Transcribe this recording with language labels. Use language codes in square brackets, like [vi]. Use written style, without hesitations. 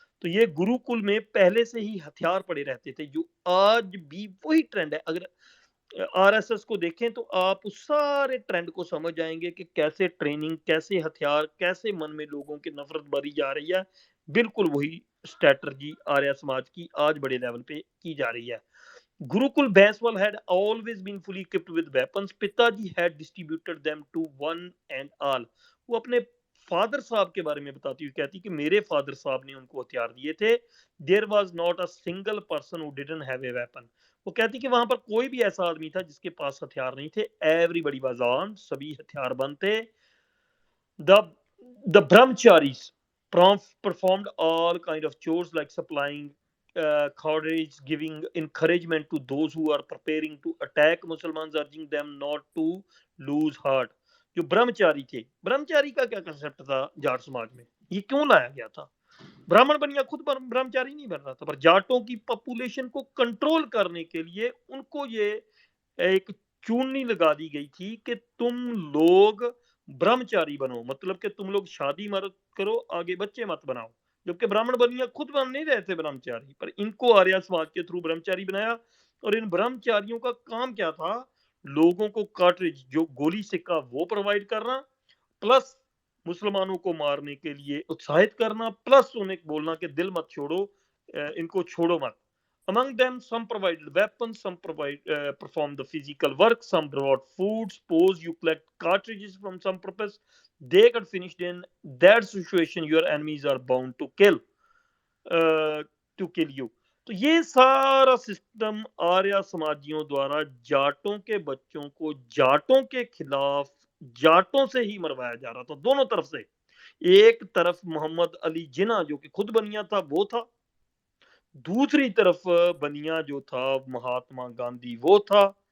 [hi] तो ये गुरुकुल में पहले से ही हथियार पड़े रहते थे, जो आज भी वही ट्रेंड है। अगर आरएसएस को देखें तो आप उस सारे ट्रेंड को समझ जाएंगे कि कैसे ट्रेनिंग, कैसे हथियार, कैसे मन में लोगों की नफरत भरी जा रही है। बिल्कुल वही स्ट्रेटजी आर्य समाज की आज बड़े लेवल पे की जा रही है। [en] Gurukul Banswal had always been fully equipped with weapons. पिताजी had distributed them to one and all. [hi] वो अपने फादर साहब के बारे में बताती हुई कहती कि मेरे फादर साहब ने उनको हथियार दिए थे। [en] There was not a single person who didn't have a weapon. [hi] वो कहती कि वहां पर कोई भी ऐसा आदमी था जिसके पास हथियार नहीं थे। [en] Everybody was armed. [hi] सभी हथियारबंद थे। [en] The the brahmacharis performed all kind of chores like supplying courage, giving encouragement to those who are preparing to attack Muslims, urging them not to lose heart. [hi] जो ब्रह्मचारी थे, ब्रह्मचारी का क्या कंसेप्ट था जाट समाज में, ये क्यों लाया गया था? ब्राह्मण बनिया खुद ब्रह्मचारी नहीं बन रहा था, पर जाटों की पॉपुलेशन को कंट्रोल करने के लिए उनको ये एक चूनी लगा दी गई थी कि तुम लोग ब्रह्मचारी बनो, मतलब कि तुम लोग शादी मत करो, आगे बच्चे मत बनाओ। जबकि ब्राह्मण बनिया खुद बन नहीं रहे थे ब्रह्मचारी, पर इनको आर्य समाज के थ्रू ब्रह्मचारी बनाया। और इन ब्रह्मचारियों का काम क्या था? लोगों को कार्ट्रिज, जो गोली सिक्का, वो प्रोवाइड करना, प्लस मुसलमानों को मारने के लिए उत्साहित करना, प्लस उन्हें बोलना कि दिल मत छोड़ो, इनको छोड़ो मत। [en] Among them, some provided weapons, some performed the physical work, some brought food. Suppose you collect cartridges from some purpose, they got finished. In that situation, your enemies are bound to kill you. [hi] तो ये सारा system आर्य समाजियों द्वारा जाटों के बच्चों को जाटों के खिलाफ जाटों से ही मरवाया जा रहा था, दोनों तरफ से। एक तरफ मोहम्मद अली जिन्ना जो कि खुद बनिया था वो था, दूसरी तरफ बनिया जो था महात्मा गांधी वो था।